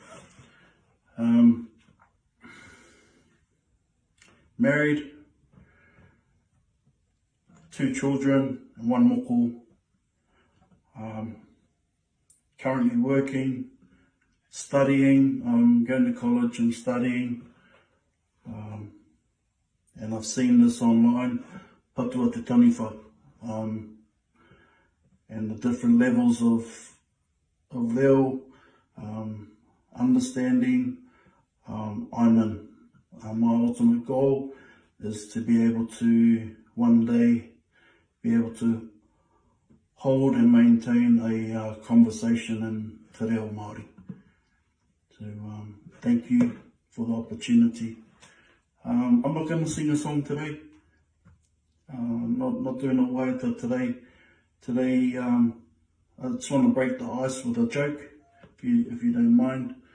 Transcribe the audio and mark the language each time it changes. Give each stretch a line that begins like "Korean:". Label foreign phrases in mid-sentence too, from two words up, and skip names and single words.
English: Married, 2 children and 1 moko. Currently working, studying. I'm going to college and studying. And I've seen this online,
Māori: patua te taniwha,
English: and the different levels of leo, understanding. I'm in. My ultimate goal is to be able to one day be able to hold and maintain a conversation in
Māori: te reo Māori.
English: So thank you for the opportunity. I'm not going to sing a song today. Not doing a waiata today. Today I just want to break the ice with a joke, if you don't mind.